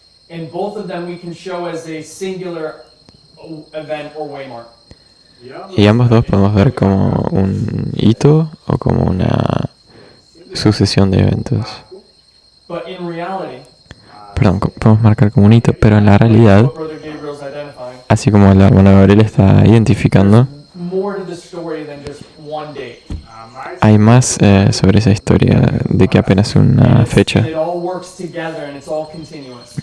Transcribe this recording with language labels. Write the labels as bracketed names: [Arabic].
[English] And both of them we can show as a singular event or waymark. [Spanish] Y ambos dos podemos ver como un hito o como una sucesión de eventos. [English] But in reality, [Spanish] Perdón, podemos marcar como un hito, pero en la realidad, [English] what Brother Gabriel's identifying, [Spanish] así como el hermano Gabriel está identificando, [English] more to the story than just one date. [Spanish] hay más sobre esa historia de que apenas una fecha. [English] It all works together and it's all continuous.